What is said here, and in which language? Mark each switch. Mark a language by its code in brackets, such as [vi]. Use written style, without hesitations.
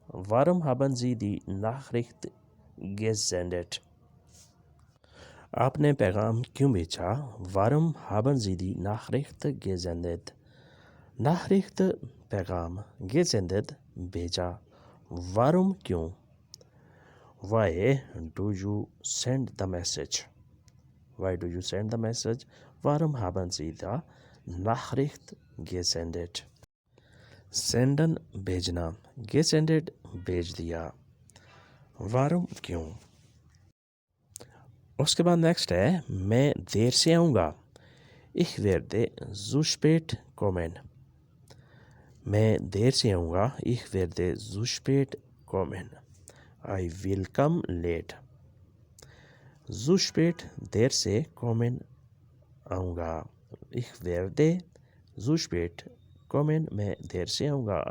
[de] वारम haben Sie die Nachricht gesendet? [hi] आपने पैगाम क्यों भेजा? [de] वारम haben Sie die Nachricht gesendet? [hi] Nachricht पैगाम, gesendet भेजा। वारम क्यों? [en] Why do you send the message? Why do you send the message? [de] Warum haben Sie die Nachricht gesendet? [hi] Senden भेजना, gesendet भेज दिया। वारुम क्यों? उसके बाद नेक्स्ट है मैं देर से आऊँगा। [de] Ich werde zu spät kommen। [hi] मैं देर से आऊँगा। [de] Ich werde zu spät kommen। [en] I will come late। [hi] zu spät देर से kommen आऊँगा। [de] Ich werde zu spät kommen [hi] मैं देर से आऊँगा।